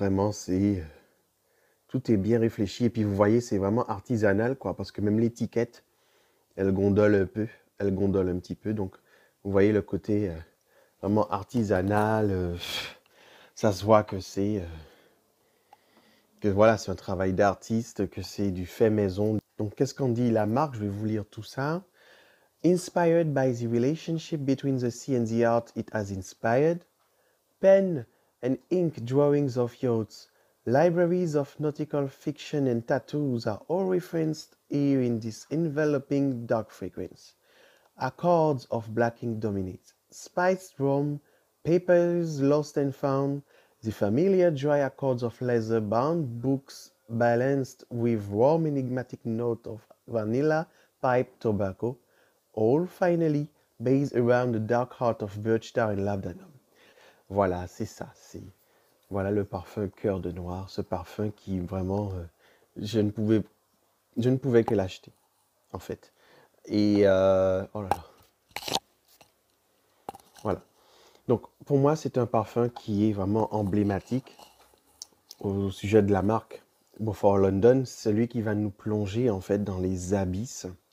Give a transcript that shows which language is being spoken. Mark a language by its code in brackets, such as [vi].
[fr] Vraiment, tout est bien réfléchi. Et puis, vous voyez, c'est vraiment artisanal, quoi, parce que même l'étiquette, elle gondole un peu, elle gondole un petit peu. Donc, vous voyez le côté vraiment artisanal. Ça se voit que voilà, c'est un travail d'artiste, que c'est du fait maison. Donc, qu'est-ce qu'on dit la marque? Je vais vous lire tout ça. [en] Inspired by the relationship between the sea and the art it has inspired, pen and ink drawings of yachts, Libraries of nautical fiction and tattoos are all referenced here in this enveloping dark fragrance. Accords of black ink dominate. Spiced rum, papers lost and found, the familiar dry accords of leather-bound books balanced with warm enigmatic note of vanilla, pipe, tobacco, all finally based around the dark heart of birch tar and labdanum. [fr] Voilà, c'est ça. Voilà le parfum Cœur de Noir, ce parfum qui vraiment, je ne pouvais, je ne pouvais que l'acheter, en fait. Et oh là là, voilà. Donc pour moi, c'est un parfum qui est vraiment emblématique au sujet de la marque Beaufort London, celui qui va nous plonger en fait dans les abysses.